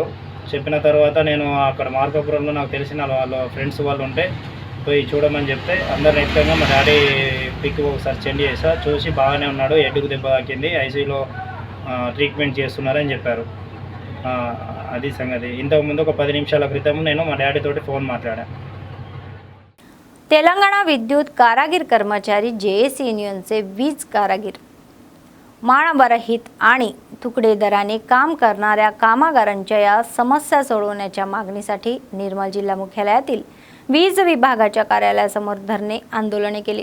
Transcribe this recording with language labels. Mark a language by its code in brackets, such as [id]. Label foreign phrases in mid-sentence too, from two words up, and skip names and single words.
[te] చెప్పిన తర్వాత నేను అక్కడ మార్కాపురంలో నాకు తెలిసిన వాళ్ళ ఫ్రెండ్స్ వాళ్ళు ఉంటే పోయి చూడమని చెప్తే అందరిని ఎక్కగా మా డాడీ పిక్ ఒకసారి సెండ్ చేసా. చూసి బాగానే ఉన్నాడు, హెడ్కు దెబ్బ తాకింది, ఐసీయూలో ట్రీట్మెంట్ చేస్తున్నారని చెప్పారు. అది సంగతి. ఇంతకుముందు ఒక 10 నిమిషాల క్రితం నేను మా డాడీ తోటి ఫోన్ మాట్లాడాను. [mr] तेलंगणा विद्युत कारागीर कर्मचारी जेएसी युनियनचे वीज कारागीर मानवरहित आणि तुकडे दराने काम करणाऱ्या कामगारांच्या या समस्या सोडवण्याच्या मागणीसाठी निर्मल जिल्हा मुख्यालयातील वीज विभागाच्या कार्यालयासमोर धरणे आंदोलने केले.